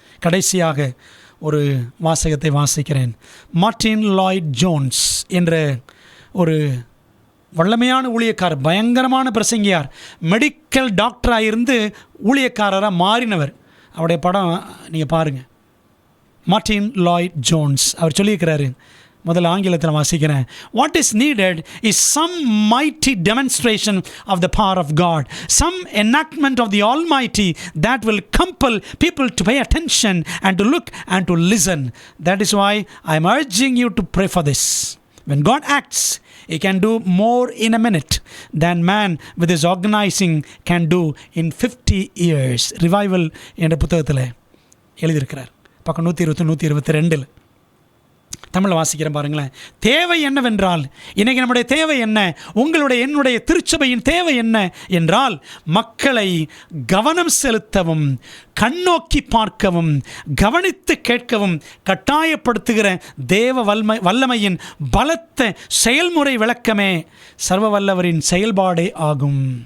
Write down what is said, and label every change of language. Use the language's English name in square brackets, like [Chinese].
[Tamil] கடைசியாக ஒரு வாசகத்தை வாசிக்கிறேன். மார்ட்டின் லாய்ட் ஜோன்ஸ் என்ற ஒரு வல்லமையான ஊழியக்காரர், பயங்கரமான பிரசங்கியார், மெடிக்கல் டாக்டராக இருந்து ஊழியக்காரராக மாறினவர். அவருடைய படம் நீங்கள் பாருங்கள். மார்ட்டின் லாய்ட் ஜோன்ஸ் அவர் சொல்லியிருக்கிறாரு. முதல்ல ஆங்கிலத்தில் வாசிக்கிறேன். [English] What is needed is some mighty demonstration of the power of God, some enactment of the Almighty that will compel people to pay attention and to look and to listen. That is why I am urging you to pray for this. When God acts, He can do more in a minute than man with his organizing can do in 50 years. [Tamil] Revival என்ற புத்தகத்தில் எழுதியிருக்கிறார். பக்கம் 120 122 தமிழில் வாசிக்கிறேன் பாருங்களேன். தேவை என்னவென்றால், இன்றைக்கி நம்முடைய தேவை என்ன, உங்களுடைய என்னுடைய திருச்சபையின் தேவை என்ன என்றால், மக்களை கவனம் செலுத்தவும், கண்ணோக்கி பார்க்கவும், கவனித்து கேட்கவும் கட்டாயப்படுத்துகிற தேவ வல்லமையின் பலத்த செயல்முறை விளக்கமே சர்வ வல்லவரின் செயல்பாடே ஆகும்.